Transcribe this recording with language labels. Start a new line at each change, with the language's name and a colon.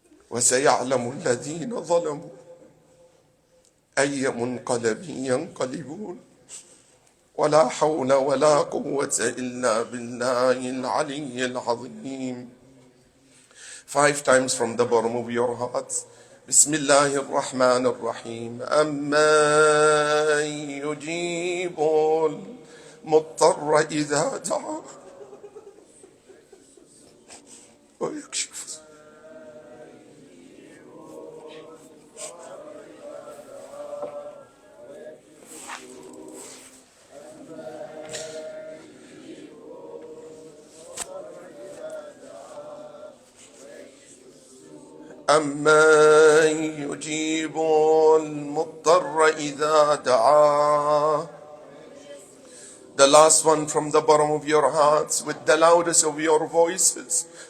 Arabic: وسيعلم الذين ظلموا أي منقلب ينقلبون. ولا حول ولا قوة إلا بالله العلي العظيم.
English: 5 times from the bottom of your hearts.
Arabic: بسم الله الرحمن الرحيم. أمن يجيب المضطر إذا دعاه ويكشف أمن يجيب المضطر إذا دعاه.
English: The last one from the bottom of your hearts with the loudest of your voices.